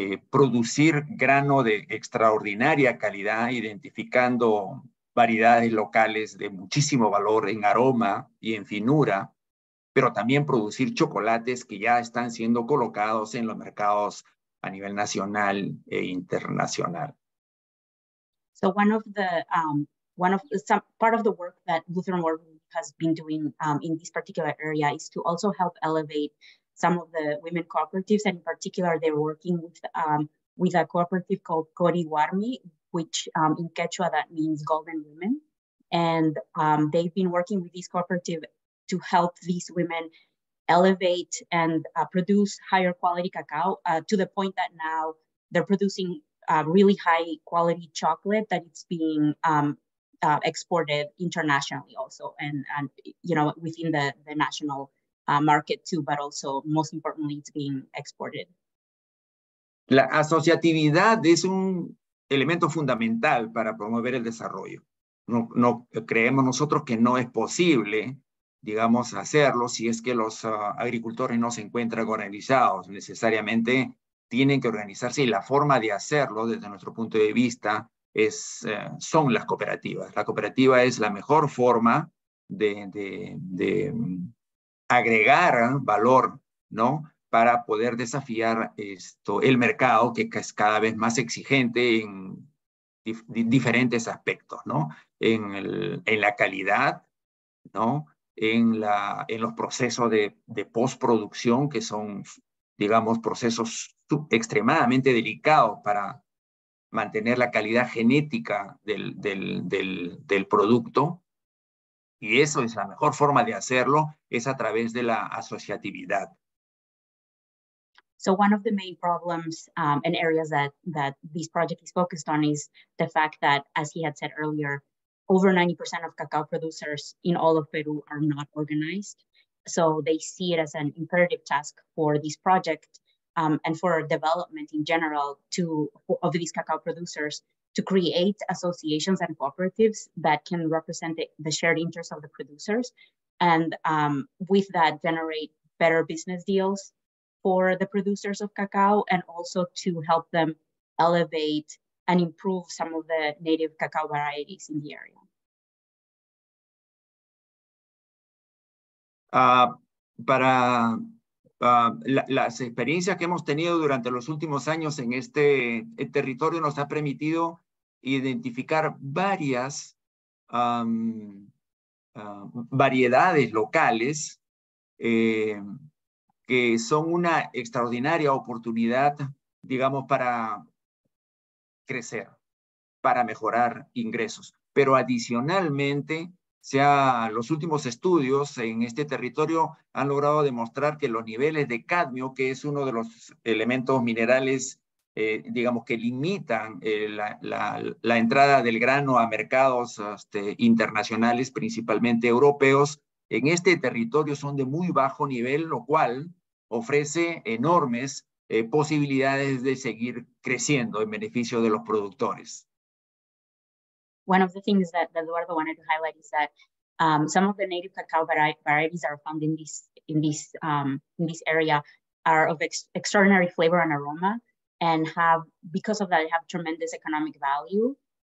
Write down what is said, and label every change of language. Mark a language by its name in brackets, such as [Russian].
[Spanish] producir grano de extraordinaria calidad, identificando variedades locales de muchísimo valor en aroma y en finura, pero también producir chocolates que ya están siendo colocados en los mercados a nivel nacional e internacional. [English] So part of the work that Lutheran World has been doing in this particular area is to also help elevate some of the women cooperatives, and in particular, they're working with a cooperative called Coriwarmi, which in Quechua that means golden women, and they've been working with this cooperative to help these women elevate and produce higher quality cacao to the point that now they're producing really high quality chocolate that it's being exported internationally also, and you know, within the national market too, but also most importantly, it's being exported. [Spanish] La asociatividad es un elemento fundamental para promover el desarrollo. No creemos nosotros que no es posible, digamos, hacerlo si es que los agricultores no se encuentran organizados. Necesariamente tienen que organizarse y la forma de hacerlo, desde nuestro punto de vista, son las cooperativas. La cooperativa es la mejor forma de agregar valor, ¿no?, para poder desafiar el mercado, que es cada vez más exigente en diferentes aspectos, ¿no? En la calidad, ¿no? En los procesos de postproducción, que son, digamos, procesos extremadamente delicados para mantener la calidad genética del producto. Y eso es la mejor forma de hacerlo, es a través de la asociatividad. [English] So one of the main problems and areas that this project is focused on is the fact that, as he had said earlier, over 90% of cacao producers in all of Peru are not organized. So they see it as an imperative task for this project and for development in general of these cacao producers to create associations and cooperatives that can represent the shared interests of the producers, and with that generate better business deals for the producers of cacao, and also to help them elevate and improve some of the native cacao varieties in the area. [Spanish] Las experiencias que hemos tenido durante los últimos años en este territorio nos ha permitido identificar varias variedades locales que son una extraordinaria oportunidad, digamos, para crecer, para mejorar ingresos. Pero adicionalmente, los últimos estudios en este territorio han logrado demostrar que los niveles de cadmio, que es uno de los elementos minerales, digamos, que limitan la entrada del grano a mercados internacionales, principalmente europeos, en este territorio son de muy bajo nivel, lo cual ofrece enormes posibilidades de seguir creciendo en beneficio de los productores. [English] One of the things that Eduardo wanted to highlight is that some of the native cacao varieties that are found in this area are of extraordinary flavor and aroma, and because of that, have tremendous economic value.